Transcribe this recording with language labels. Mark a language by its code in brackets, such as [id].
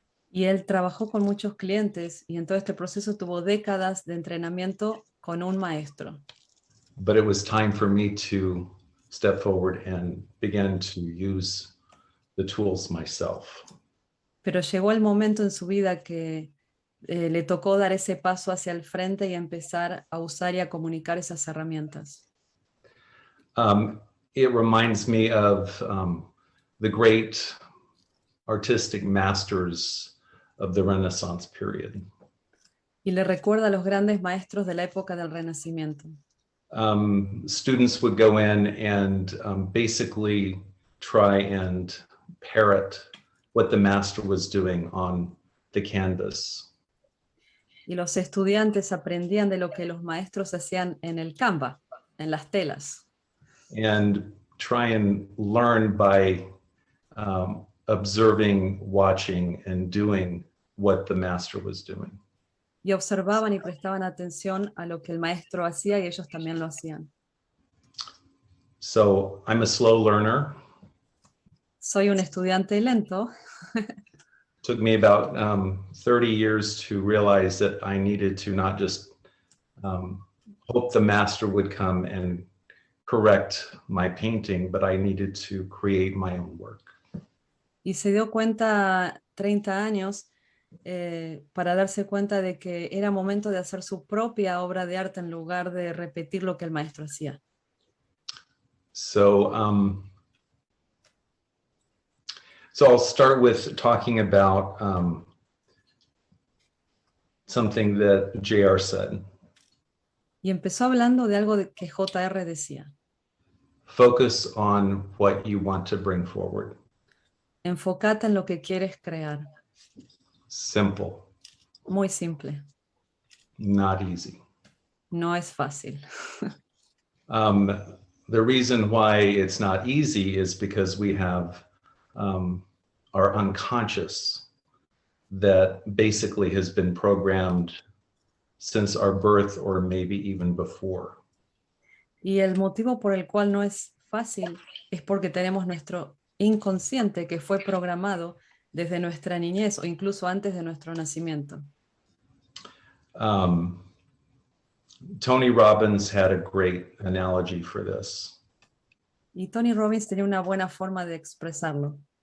[es] Y él trabajó con muchos clientes y en todo este proceso tuvo décadas de entrenamiento con un maestro. [en] But it was time for me to step forward and begin to use the tools myself. [es] Pero llegó el momento en su vida que le tocó dar ese paso hacia el frente y empezar a usar y a comunicar esas herramientas. [en] It reminds me of the great artistic masters of the Renaissance period. [es] Y le recuerda a los grandes maestros de la época del Renacimiento. [en] Students would go in and basically try and parrot what the master was doing on the canvas. [es] Y los estudiantes aprendían de lo que los maestros hacían en el Canva, en las telas. [en] And try and learn by observing, watching, and doing what the master was doing. [es] Y observaban y prestaban atención a lo que el maestro hacía y ellos también lo hacían. [en] So I'm a slow learner. [es] Soy un estudiante lento. [en] Took me about 30 years to realize that I needed to not just hope the master would come and correct my painting, but I needed to create my own work. [es] Y se dio cuenta 30 años para darse cuenta de que era momento de hacer su propia obra de arte en lugar de repetir lo que el maestro hacía. [en] So I'll start with talking about something that JR said. [es] Y empezó hablando de algo que JR decía. [en] Focus on what you want to bring forward. [es] Enfócate en lo que quieres crear. [en] Simple. [es] Muy simple. [en] Not easy. [es] No es fácil. [en] The reason why it's not easy is because we have our unconscious that basically has been programmed since our birth or maybe even before. [es] Y el motivo por el cual no es fácil es porque tenemos nuestro inconsciente que fue programado desde nuestra niñez o incluso antes de nuestro nacimiento. [en] Tony Robbins had a great analogy for this. [es] Y Tony Robbins tenía una buena forma de expresarlo.